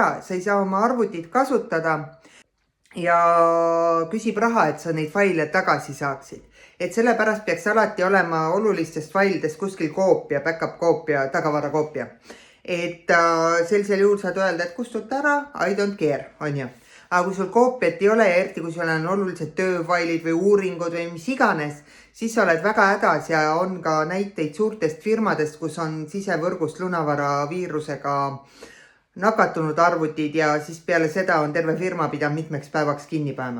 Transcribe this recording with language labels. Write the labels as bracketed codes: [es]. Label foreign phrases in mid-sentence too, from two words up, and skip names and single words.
[et] Sa ei saa oma arvutit kasutada ja küsib raha, et sa neid faile tagasi saaksid. Et sellepärast peaks alati olema olulistest failidest kuskil koopia, backup koopia, tagavara koopia. Et sellisel juhul saad öelda, et kustuta ära, [en] I don't care, [et] on ju. Aga kui sul koopiat ei ole ja eriti kui sul on olulised tööfailid või uuringud või mis iganes, siis sa oled väga hädas ja on ka näiteid suurtest firmadest, kus on sisevõrgust lunavara viirusega nakatunud arvutid ja siis peale seda on terve firma pidanud mitmeks päevaks kinni panema.